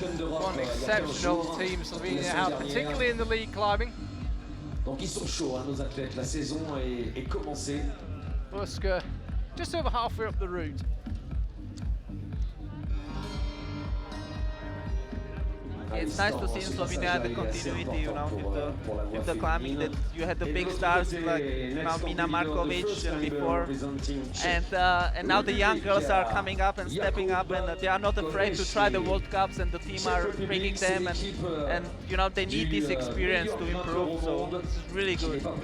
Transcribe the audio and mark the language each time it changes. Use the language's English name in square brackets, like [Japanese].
[English] One exceptional team Slovenia have, particularly in the league climbing. [French] Donc ils sont chauds, hein, nos athlètes. La saison est commencée. [English] Uska just over halfway up the route. It's nice to see in Slovenia the continuity, you know, with the climbing, that you had the big stars like, you know, Mina Markovic before, and now the young girls are coming up and stepping up, and they are not afraid to try the World Cups, and the team are bringing them, and you know, they need this experience to improve, so it's really good.